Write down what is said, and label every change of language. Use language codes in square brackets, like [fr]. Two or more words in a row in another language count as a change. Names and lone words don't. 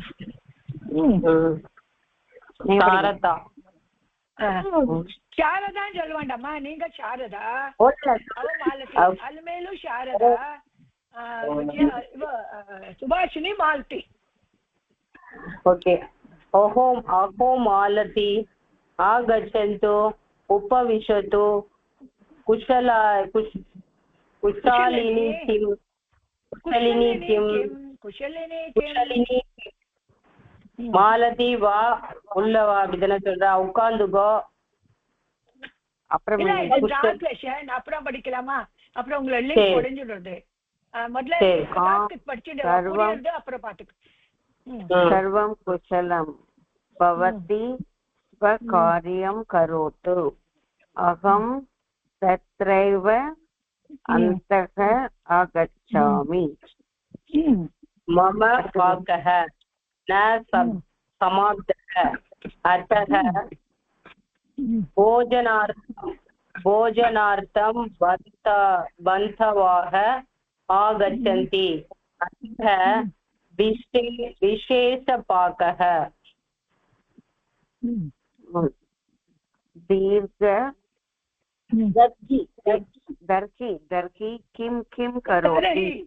[ta] சாரதா சாரதான் சொல்ல வேண்டாமா? நீங்க சாரதா மாலதி அலமேலும் சாரதா சுபாஷினி மாலதி. ஓகே. [sa] अहो मालती आगच्छन्तु उपविशतु कुशलिनी [ta] மாலதி வா உள்ள வா அப்படிதானே சொல்றா. உட்காந்துக்கோ. அப்புறம் அப்புறம் படிக்கலாமா? அப்புறம் உங்களை லிங்க் உடைஞ்சிடுறது. முதல்ல படிச்சுட்டு அப்புறம் பாத்துக்க. [sa] सर्वं कुशलं भवति कार्यं करोतु अहं तत्रैव अन्तक आगच्छामि. मम पाकः न समाप्तः अर्थः भोजनार्थं बन्धवाः आगच्छन्ति. अतः विशेषपाकः दर्घि किं करोति?